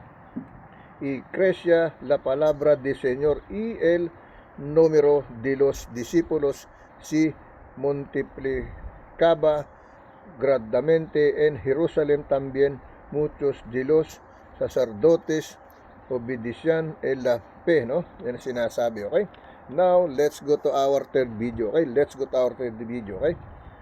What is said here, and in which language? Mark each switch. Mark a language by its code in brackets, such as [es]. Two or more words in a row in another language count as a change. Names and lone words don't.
[es] Y crecía la palabra del Señor, y el número de los discípulos se multiplicaba grandemente en Jerusalén. También muchos de los sacerdotes obedecían en la fe, no? [tl] Yan sinasabi, okay? [en] Now, let's go to our third video, okay? Let's go to our third video, okay?